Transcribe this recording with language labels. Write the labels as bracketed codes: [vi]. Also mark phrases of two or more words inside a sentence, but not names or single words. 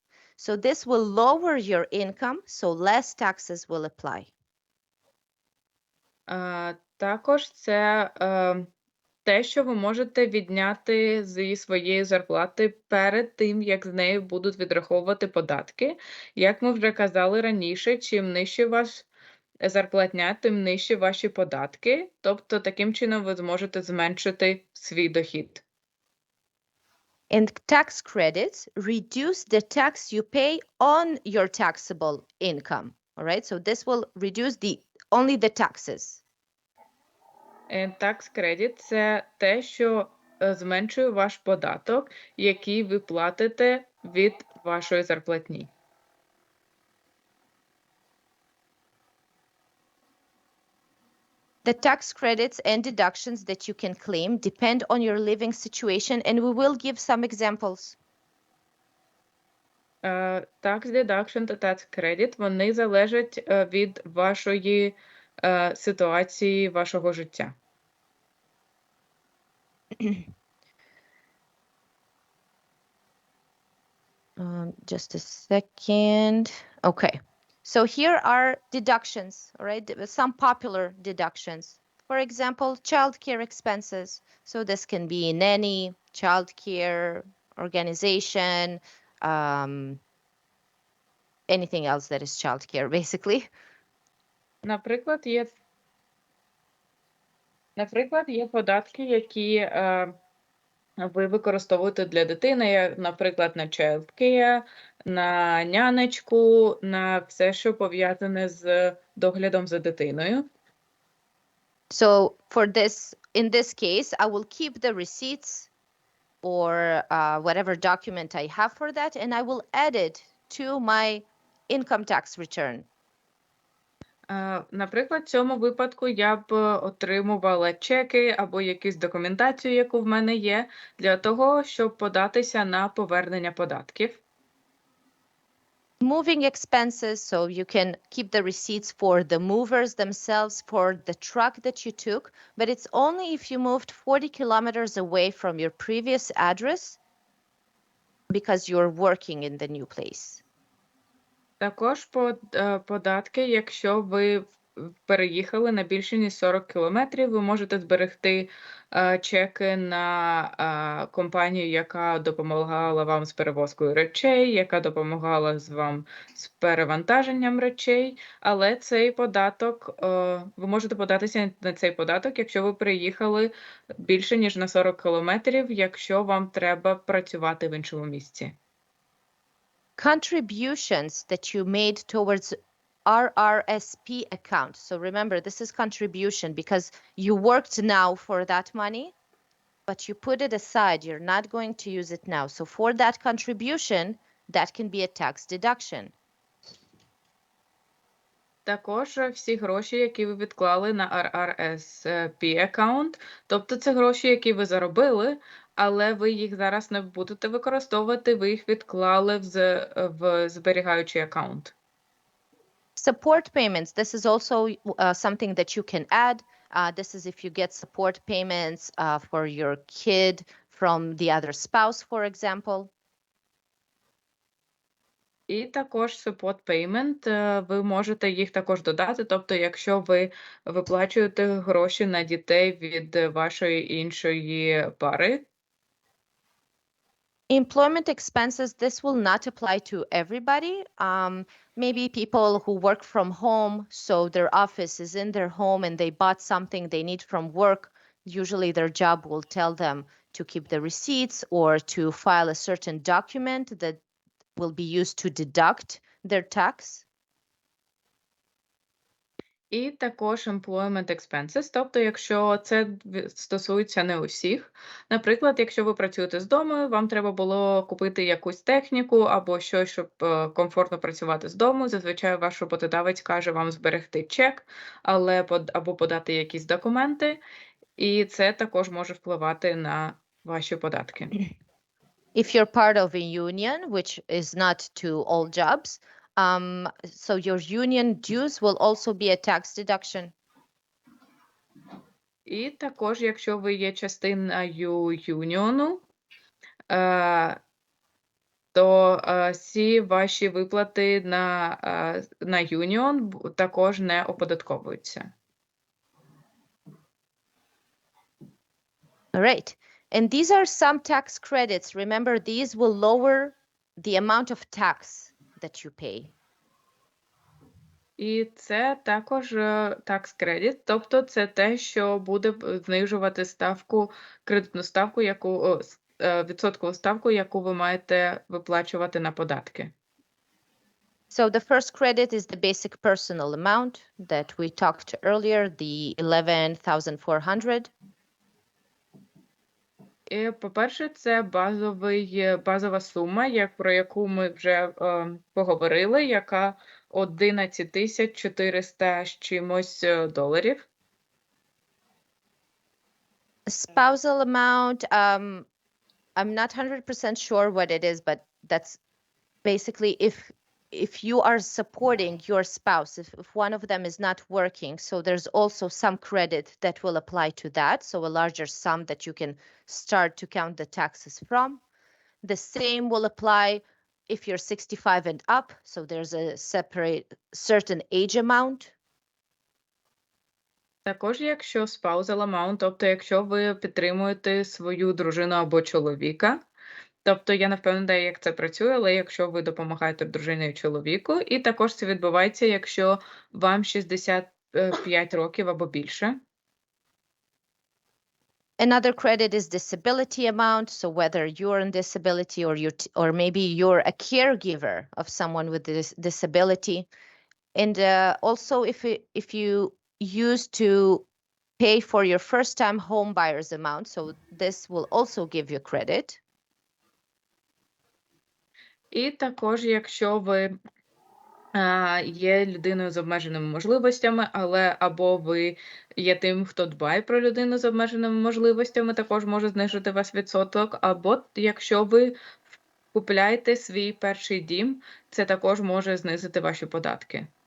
[en] So this will lower your income, so less taxes will apply. [uk] Також це те, що ви можете відняти зі своєї зарплати перед тим, як з нею будуть відраховувати податки. Як ми вже казали раніше, чим нижче ваш зарплатня, тим нижче ваші податки. Тобто, таким чином ви зможете зменшити свій дохід. [en] And tax credits reduce the tax you pay on your taxable income. All right, so this will reduce only the taxes. Tax credit – [uk] це те, що зменшує ваш податок, який ви платите від вашої зарплатні. [en] The tax credits and deductions that you can claim depend on your living situation, and we will give some examples. Tax deduction [uk] та [en] tax credit, [uk] вони залежать від вашої ситуації, вашого життя. [en] Just a second. Okay. So here are deductions, all right? Some popular deductions. For example, childcare expenses. So this can be nanny, childcare, organization, anything else that is childcare, basically. [uk] Наприклад, є податки, які ви використовуєте для дитини, наприклад, на childcare, на нянечку, на все, що пов'язане з доглядом за дитиною. [en] So in this case, I will keep the receipts or whatever document I have for that, and I will add it to my income tax return. [uk] Наприклад, в цьому випадку я б отримувала чеки або якусь документацію, яку в мене є, для того, щоб податися на повернення податків. [en] Moving expenses, so you can keep the receipts for the movers themselves, for the truck that you took, but it's only if you moved 40 kilometers away from your previous address because you're working in the new place. [uk] Також податки, якщо ви переїхали на більше ніж 40 кілометрів, ви можете зберегти чеки на компанію, яка допомагала вам з перевозкою речей, яка допомагала вам з перевантаженням речей, але цей податок, ви можете податися на цей податок, якщо ви приїхали більше ніж на 40 кілометрів, якщо вам треба працювати в іншому місці. [en] Contributions that you made towards RRSP account. So remember, this is contribution because you worked now for that money, but you put it aside. You're not going to use it now. So for that contribution, that can be a tax deduction. [uk] Також всі гроші, які ви відклали на RRSP аккаунт, тобто це гроші, які ви заробили, але ви їх зараз не будете використовувати, ви їх відклали в зберігаючий аккаунт. [en] Support payments, this is also something that you can add. This is if you get support payments for your kid from the other spouse, for example. [uk] І також [en] support payment, [uk] ви можете їх також додати, тобто якщо ви виплачуєте гроші на дітей від вашої іншої пари. [en] Employment expenses, this will not apply to everybody. Maybe people who work from home, so their office is in their home and they bought something they need from work. Usually their job will tell them to keep the receipts or to file a certain document that will be used to deduct their tax. [uk] І також [en] employment expenses, [uk] тобто якщо це стосується не усіх. Наприклад, якщо ви працюєте з дому, вам треба було купити якусь техніку або щось, щоб комфортно працювати з дому. Зазвичай ваш роботодавець каже вам зберегти чек, або подати якісь документи, і це також може впливати на ваші податки. [en] If you're part of a union, which is not to all jobs, so your union dues will also be a tax deduction. [uk] І також, якщо ви є частиною юніону, то всі ваші виплати на юніон також не оподатковуються. [en] All right. And these are some tax credits. Remember, these will lower the amount of tax that you pay. [uk] І це також [en] tax credit, [uk] тобто це те, що буде знижувати кредитну ставку, відсоткову ставку, яку ви маєте виплачувати на податки. [en] So the first credit is the basic personal amount that we talked earlier, the 11,400. [uk] І, по-перше, це базова сума, про яку ми вже поговорили, яка 11 400 з чимось доларів. [en] Spousal amount, I'm not 100% sure what it is, but that's basically if you are supporting your spouse, if one of them is not working, so there's also some credit that will apply to that, so a larger sum that you can start to count the taxes from. The same will apply if you're 65 and up, so there's a certain age amount. [uk] Також, якщо [en] spousal amount, [uk] тобто якщо ви підтримуєте свою дружину або чоловіка, тобто я не впевнена, як це працює, але якщо ви допомагаєте дружині і чоловіку, і також це відбувається, якщо вам 65 років або більше. [en] Another credit is disability amount, so whether you're on disability or maybe you're a caregiver of someone with this disability. And also if you used to pay for your first-time home buyer's amount, so this will also give you credit. [uk] І також, якщо ви є людиною з обмеженими можливостями, або ви є тим, хто дбає про людину з обмеженими можливостями, також може знижити ваш відсоток, або якщо ви купляєте свій перший дім, це також може знизити ваші податки.